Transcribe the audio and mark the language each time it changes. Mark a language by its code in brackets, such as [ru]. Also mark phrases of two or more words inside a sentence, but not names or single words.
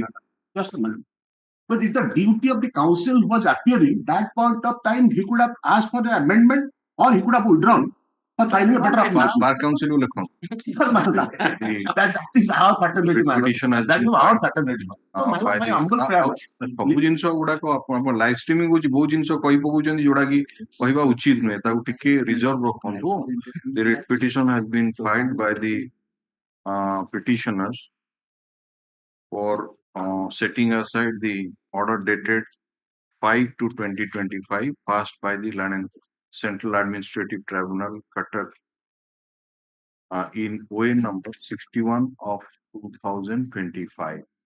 [en] Just a minute. But if the duty of the council was appearing, that point of time he could have asked for the amendment or he could have withdrawn for filing a better application. Bar council will come. That is our paternity. That is our paternity. [or] ସବୁ ଜିନିଷ ଗୁଡାକ ଆପଣ [en] live streaming [or] ହଉଛି, ବହୁତ ଜିନିଷ କହି ପକଉଛନ୍ତି ଯୋଉଟା କି କହିବା ଉଚିତ ନୁହେଁ, ତାକୁ ଟିକେ ରିଜର୍ଭ ରଖନ୍ତୁ. [en] The writ petition has been filed by the petitioners for setting aside the order dated 5/2/2025 passed by the Land and Central Administrative Tribunal, Cuttack, in OA number 61 of 2025.